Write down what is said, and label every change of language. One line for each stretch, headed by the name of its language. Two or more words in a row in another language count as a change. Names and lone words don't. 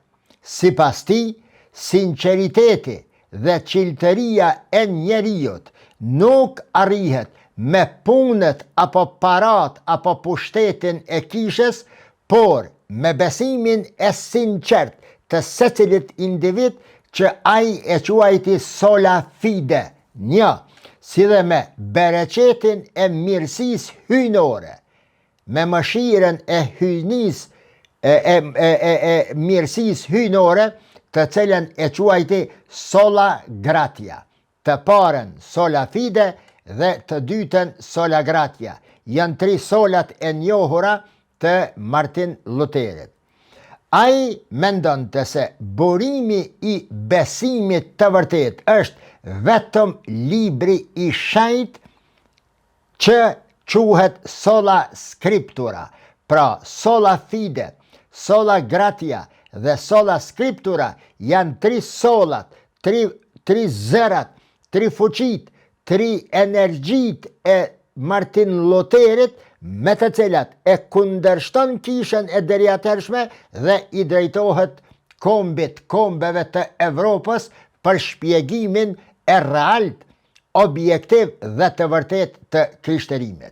Albanian: Sipas tij, sinqeriteti dhe çiltëria e njerëzit nuk arrihet me punët apo parat apo pushtetin e kishës, por me besimin e sinqert të secilit individ që ai e quajti
Latin: sola fide,
Albanian: një, si dhe me bereqetin e mirësisë hyjnore, me mëshirën e hyjnisë e mirësisë hyjnore, të cilën e quajti
Latin: sola gratia.
Albanian: Të parën
Latin: sola fide
Albanian: dhe të dytën
Latin: sola gratia.
Albanian: Janë 3 solat e njohura të Martin Luterit. Ai mendonte se burimi i besimit të vërtet është vetëm libri i shenjtë që quhet
Latin: sola scriptura.
Albanian: Pra,
Latin: sola fide, sola gratia
Albanian: dhe
Latin: sola scriptura
Albanian: janë 3 solat, 3 zërat, 3 fuqit, 3 energjit e Martin Luterit, me të cilat e kundërshton kishën e deriatërshme dhe i drejtohet kombeve të Evropës për shpjegimin e realt, objektiv dhe të vërtet të krishterimit.